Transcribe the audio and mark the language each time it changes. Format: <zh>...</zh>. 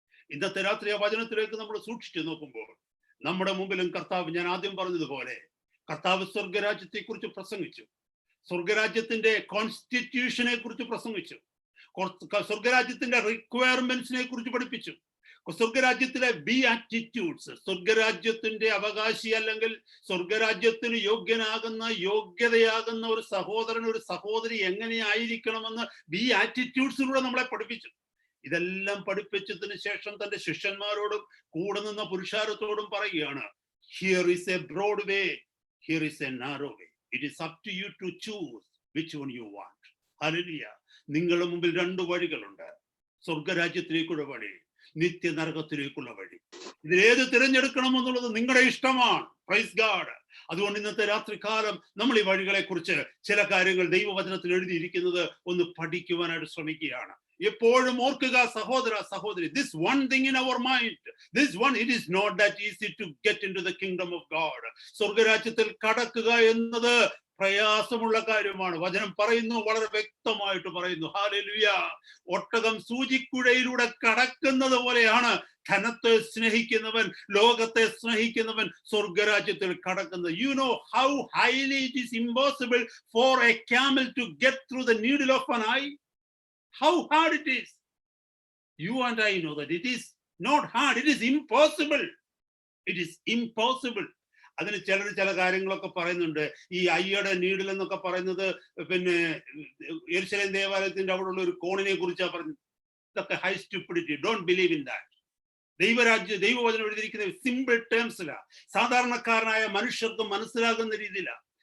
<ml>ഇന്നത്തെ രാത്രി ആ വചനത്തിലേക്ക് നമ്മൾ സൂക്ഷിച്ചു നോക്കുമ്പോൾ നമ്മുടെ മുമ്പിലും കർത്താവ്, ഞാൻ ആദ്യം പറഞ്ഞതുപോലെ, കർത്താവ് സ്വർഗരാജ്യത്തെ കുറിച്ച് പ്രസംഗിച്ചു, സ്വർഗരാജ്യത്തിന്റെ കോൺസ്റ്റിറ്റ്യൂഷനെ കുറിച്ച് പ്രസംഗിച്ചു, സ്വർഗരാജ്യത്തിന്റെ റിക്വയർമെന്റ്സിനെ കുറിച്ച് പഠിപ്പിച്ചു, സ്വർഗരാജ്യത്തിലെ ബിയാറ്റിറ്റ്യൂഡ്സ്, സ്വർഗരാജ്യത്തിന്റെ അവകാശി അല്ലെങ്കിൽ സ്വർഗരാജ്യത്തിന് യോഗ്യതയാകുന്ന ഒരു സഹോദരൻ, ഒരു സഹോദരി എങ്ങനെയായിരിക്കണമെന്ന് ബിയാറ്റിറ്റ്യൂഡ്സിലൂടെ നമ്മളെ പഠിപ്പിച്ചു. ഇതെല്ലാം പഠിപ്പിച്ചതിന് ശേഷം തന്റെ ശിഷ്യന്മാരോടും കൂടെ നിന്ന പുരുഷാരത്തോടും പറയുകയാണ്,</ml> <en>Here is a broad way, here is a narrow way. It is up to you to choose which one you want. Hallelujah.</en> <ml>നിങ്ങളുടെ മുമ്പിൽ രണ്ട് വഴികളുണ്ട്, സ്വർഗരാജ്യത്തിലേക്കുള്ള വഴി, നിത്യ നരകത്തിലേക്കുള്ള വഴി. ഇതിലേത് തിരഞ്ഞെടുക്കണമെന്നുള്ളത് നിങ്ങളുടെ ഇഷ്ടമാണ്.</ml> <en>Praise God.</en> <ml>അതുകൊണ്ട് ഇന്നത്തെ രാത്രികാലം നമ്മൾ ഈ വഴികളെ കുറിച്ച് ചില കാര്യങ്ങൾ ദൈവവചനത്തിൽ എഴുതിയിരിക്കുന്നത് ഒന്ന് പഠിക്കുവാനായിട്ട് ശ്രമിക്കുകയാണ്. എപ്പോഴും ഓർക്കുക സഹോദര സഹോദരി,</ml> <en>this one thing in our mind, this one, it is not that easy to get into the kingdom of God.</en> <ml>സ്വർഗരാജ്യത്തിൽ കടക്കുക എന്നത് പ്രയാസമുള്ള കാര്യമാണ്. വചനം പറയുന്നു, വളരെ വ്യക്തമായിട്ട് പറയുന്നു. ഹല്ലേലൂയ. ഒട്ടകം സൂചിക്കുഴയിലൂടെ കടക്കുന്നത് പോലെയാണ് ധനത്തെ സ്നേഹിക്കുന്നവൻ, ലോകത്തെ സ്നേഹിക്കുന്നവൻ സ്വർഗരാജ്യത്തിൽ കടക്കുന്നത്.</ml> <en>You know how highly it is impossible for a camel to get through the needle of an eye? How hard it is. You and I know that it is not hard, it is impossible. It is impossible.</en> <ml>അതിന് ചില കാര്യങ്ങളൊക്കെ പറയുന്നുണ്ട്. ഈ അയ്യയുടെ needle എന്നൊക്കെ പറയുന്നത് പിന്നെ യെരുശലേം ദേവാലയത്തിന്റെ അവിടെയുള്ള ഒരു കോണിനെ കുറിച്ചാണ് പറഞ്ഞത്. ഇതൊക്കെ</ml> <en>High stupidity. Don't believe in that.</en> <ml>ദൈവവചനം എഴുതിയിരിക്കുന്ന സിമ്പിൾ ടേംസിലാണ്, സാധാരണക്കാരനായ മനുഷ്യർക്ക് മനസ്സിലാകുന്ന രീതിയിലാണ്.</ml>